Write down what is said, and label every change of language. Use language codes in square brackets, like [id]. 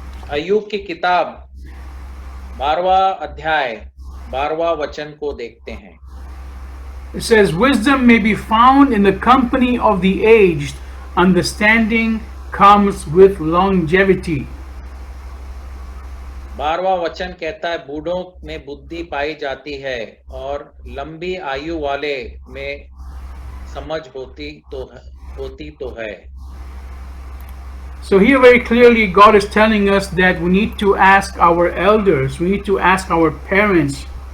[hi] अय्यूब की किताब 12वां अध्याय 12वां वचन को देखते हैं. [en] It says, wisdom may be found in the company of the aged, understanding comes with longevity. [hi] 12वां वचन कहता है बूढ़ों में बुद्धि पाई जाती है और लंबी आयु वाले में समझ होती तो है. [en] So here very clearly God is telling us that we need to ask our elders, we need to ask our parents.